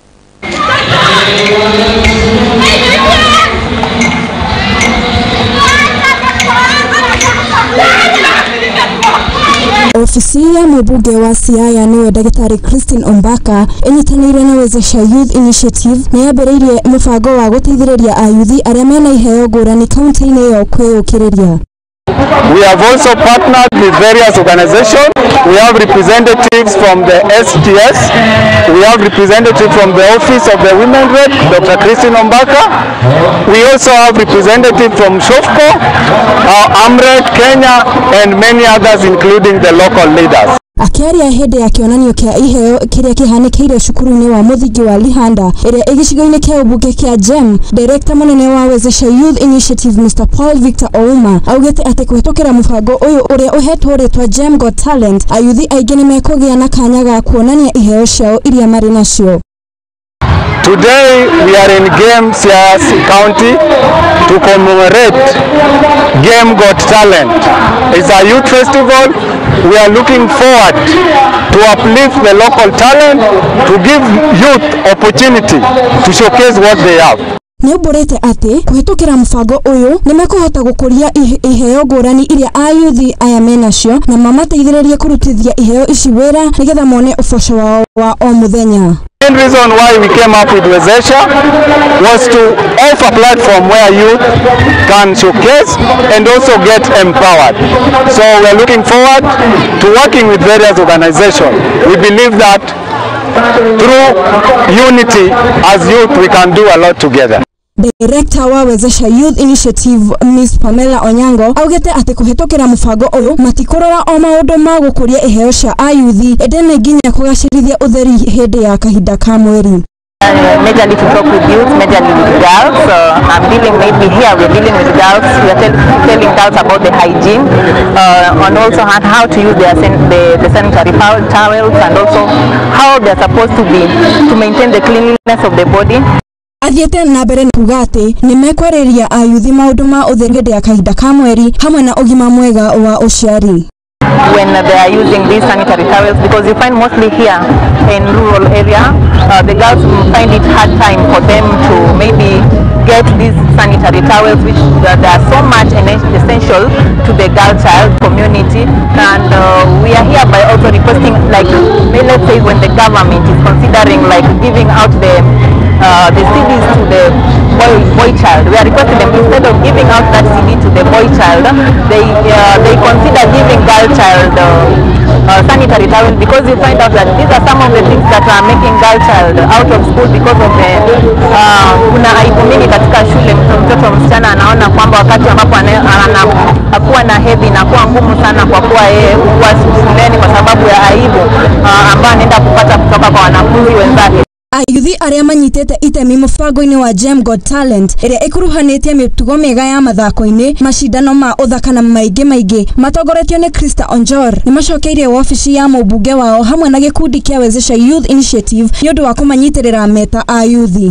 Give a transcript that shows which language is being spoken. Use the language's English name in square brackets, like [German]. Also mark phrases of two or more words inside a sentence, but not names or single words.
[Kikuyu] Ofisi ya mũmbunge wa Siaya nĩwe Ndagĩtarĩ Christine Ombaka ĩnyitanĩire na Wezesha Youth Initiative nĩ yambĩrĩirie mũbango wa gũteithĩrĩria ayuthi arĩa mena iheo ngũrani kaunti-inĩ ĩyo kwĩyũkĩrĩria. [English] We have also partnered with various organizations. We have representatives from the STS. We have representatives from the Office of the Women Rep, Dr. Christine Ombaka. We also have representatives from SHOFCO, AMRED, Kenya, and many others, including the local leaders. [Kikuyu] Akiaria hende ya kionanio kia iheo kiria kihanĩkĩire cukuru-inĩ wa mũthingi wa Lihanda iria igicigo-inĩ kia ubunge kia GEM, Director munene wa Wezesha Youth Initiative Mr. Paul Victor Ouma augĩte atĩ kũhĩtũkĩra mũbango ũyũ ũrĩa ũhetwo rĩtwa GEM Got Talent, ayuthi aingĩ nĩ mekũgĩa na kanya ga kuonania iheo ciao iria marĩ nacio. [English] Today we are in GEM Sias County to commemorate GEM Got Talent. It's a youth festival. We are looking forward to uplift the local talent, to give youth opportunity to showcase what they have. [Kikuyu] Nĩũmbũrĩte atĩ kũhĩtũkĩra mũbango ũyũ nĩ mekũhota gũkũria iheo ngũrani iria ayuthi aya menacio na mamateithĩrĩrie kũrutithia iheo ici wĩra nĩgetha mone ũboco wao wa o mũthenya. [English] The main reason why we came up with Wezesha was to offer a platform where youth can showcase and also get empowered. So we are looking forward to working with various organizations. We believe that through unity as youth we can do a lot together. [Kikuyu] Director wa Wezesha Youth Initiative Miss Pamela Onyango augete atĩ kũhĩtũkĩra mũbango ũyũ matikũrora o maũndũ ma gũkũria iheo cia ayuthi ĩndĩ nginya kũgacĩrithia ũtheri hĩndĩ ya kahinda ka mweri. [English] Majorly to talk with youth, majorly with girls. So I'm dealing maybe here we're dealing with girls. We are telling girls about the hygiene and also how to use the sanitary towels and also how they're supposed to maintain the cleanliness of the body. [Kikuyu] Athiete na mbere kuga atĩ nĩ mekwarĩria ayuthi maũndũ ma ũtheru hĩndĩ ya kahinda ka mweri hamwe na ũgima mwega wa ũciari. [English] When they are using these sanitary towels, because you find mostly here in rural area, the girls find it hard time for them to maybe get these sanitary towels, which they are so much essential to the girl child community. And we are here by also requesting, like, let's say when the government is considering like giving out the CDs to the boy child, we are requesting them instead of giving out that CD to the boy child, they consider giving girl child sanitary towels, because you find out that these are some of the things that are making girl child out of school because of the [Swahili] kuna aibu mingi katika shule. Mtoto msichana anaona kwamba wakati ambapo anakuwa na hedhi inakuwa ngumu sana kwa kuwa yeye kuwa shuleni kwa sababu ya aibu ambayo anaenda kupata kutoka kwa wanafunzi wenzake. [Kikuyu] Ayuthi arĩa manyitĩte itemi mũbango-inĩ wa GEM Got Talent ĩrĩa ĩkuruhanĩtie mĩtugo mĩega ya mathako-inĩ, macindano ma ũthaka na maingĩ matongoretio nĩ Krista Onjor nĩ macokeirie wabici ya mũmbunge wao hamwe na gĩkundi kĩa Wezesha Youth Initiative nĩ ũndũ wa kũmanyitĩrĩra meta ayuthi.